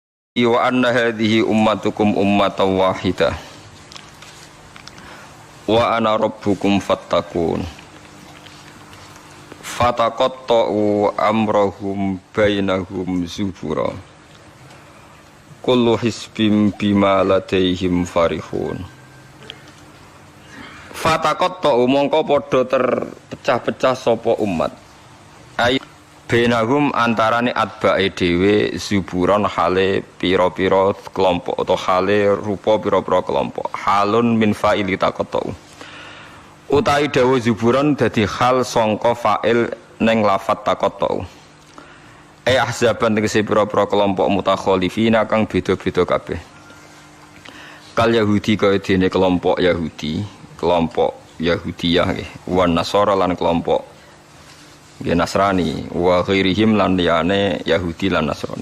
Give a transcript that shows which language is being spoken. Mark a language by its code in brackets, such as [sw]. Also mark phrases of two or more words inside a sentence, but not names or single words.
[ar] وَأَنَّ هَٰذِهِ أُمَّتُكُمْ أُمَّةً وَاحِدَةً وَأَنَا رَبُّكُمْ فَاتَّقُونِ فَتَقَطَّعُوا أَمْرَهُمْ بَيْنَهُمْ زُبُرًا كُلُّ حِزْبٍ بِمَا لَدَيْهِمْ فَرِحُونَ. [jv] Fataqatta'u mongko padha terpecah-pecah sapa umat bainahum antarane atbae dhewe zuburon hale pira-pira kelompok atau hale rupa pira-pira kelompok [ar] حال من فاعل تقطعوا [jv] utawi dawa zuburon dadi hal sangka fa'il ning lafat taqatta'u ahzaban tegese pira-pira kelompok mutakhalifina kang beda-beda kabeh kal Yahudi kaya dene kelompok Yahudi kelompok Yahudiyah nggih wan Nasara lan kelompok Nasrani [ar] وغيرهم [jv] lan liyane Yahudi lan Nasrani.